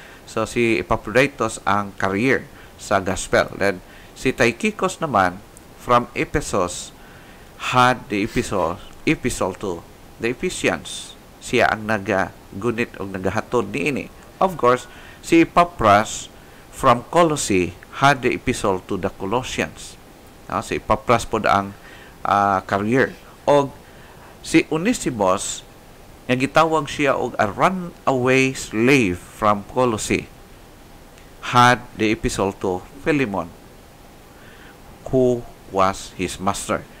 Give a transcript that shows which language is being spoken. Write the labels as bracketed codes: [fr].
[ceb] So si Epaphroditus ang career sa gospel. [en] Then si Tychicus naman from Ephesus had the epistle to the Ephesians. [ceb] Siya ang nagagunit o nagahatod niini. [en] Of course, si Epaphras from Colossae had the epistle to the Colossians. [ceb] Si Epaphras pod ang career. [en] O si Onesimus, [ceb] nga gitawag siya og [en] a runaway slave from Colossae, had the epistle to Philemon, who was his master.